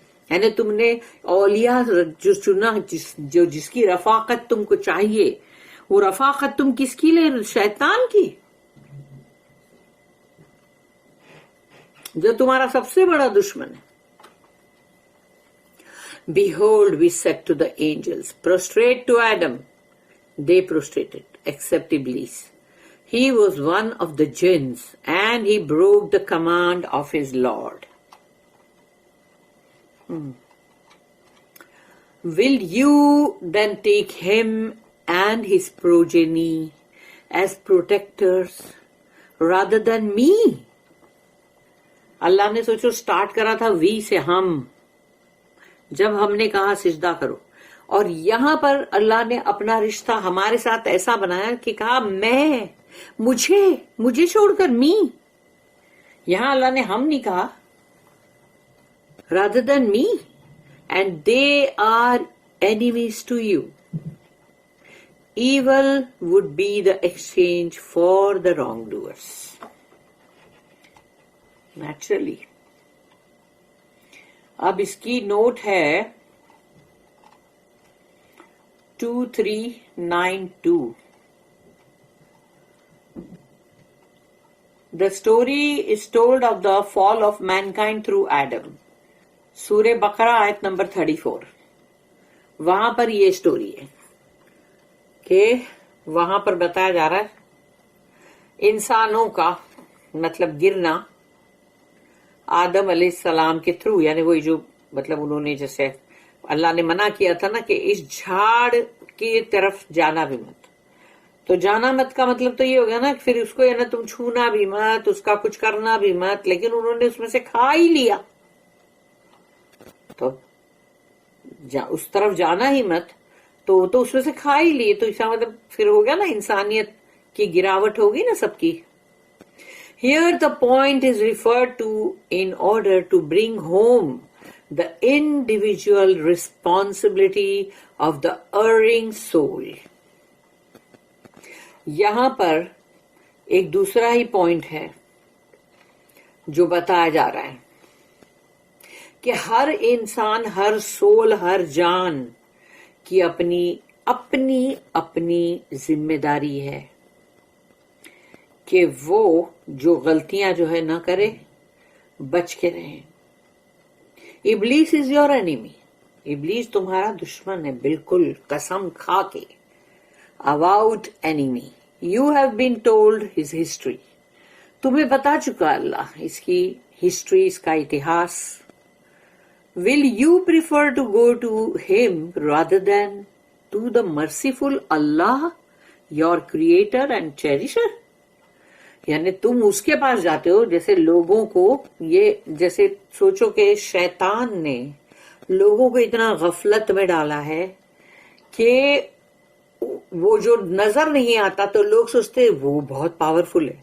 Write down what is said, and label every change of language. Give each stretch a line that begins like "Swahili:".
Urdu: یعنی تم نے اولیاء جو چنا، جس کی رفاقت تم کو چاہیے، وہ رفاقت تم کس کی لے؟ شیطان کی، جو تمہارا سب سے بڑا دشمن ہے.
English: Behold, we said to the angels, prostrate to Adam. They prostrated, except Iblis. He was one of the jinns, and he broke the command of his Lord. Will you then take him and his progeny as protectors rather than me?
Urdu: اللہ نے سوچو start کرا تھا وی سے، ہم، جب ہم نے کہا سجدہ کرو، اور یہاں پر اللہ نے اپنا رشتہ ہمارے ساتھ ایسا بنایا کہ کہا مجھے چھوڑ کر می. یہاں اللہ نے ہم نہیں کہا,
English: rather than me, and they are enemies to you. Evil would be the exchange for the wrongdoers. Naturally.
Urdu: اب اس کی نوٹ ہے 2392.
English: The story is told of the fall of mankind through Adam.
Urdu: سورہ بقرہ آیت نمبر 34. وہاں پر یہ story ہے کہ وہاں پر بتایا جا رہا ہے انسانوں کا مطلب گرنا آدم علیہ السلام کے تھرو, یعنی وہی جو مطلب انہوں نے جیسے اللہ نے منع کیا تھا نا کہ اس جھاڑ کی طرف جانا بھی مت, تو جانا مت کا مطلب تو یہ ہوگا نا پھر اس کو نا تم چھونا بھی مت, اس کا کچھ کرنا بھی مت, لیکن انہوں نے اس میں سے کھا ہی لیا تو اس طرف جانا ہی مت, تو اس میں سے کھا ہی لیے, تو اس کا مطلب پھر ہو گیا نا انسانیت کی گراوٹ ہوگی نا سب کی.
English: Here the point is referred to in order to bring home the individual responsibility of the erring soul.
Urdu: یہاں پر ایک دوسرا ہی پوائنٹ ہے جو بتایا جا رہا ہے کہ ہر انسان, ہر سول, ہر جان کی اپنی اپنی اپنی ذمہ داری ہے کہ وہ جو غلطیاں جو ہے نہ کرے, بچ کے رہیں. ابلیس
English: Is your enemy.
Urdu: ابلیس تمہارا دشمن ہے بالکل قسم کھا کے.
English: about enemy. You have been told his history.
Urdu: تمہیں بتا چکا اللہ اس کی ہسٹری, اس کا اتہاس.
English: Will you prefer to go to him rather than to the merciful Allah, your creator and cherisher?
Urdu: یعنی تم اس کے پاس جاتے ہو جیسے لوگوں کو, یہ جیسے سوچو کہ شیطان نے لوگوں کو اتنا غفلت میں ڈالا ہے کہ وہ جو نظر نہیں آتا تو لوگ سوچتے وہ بہت پاورفل ہے.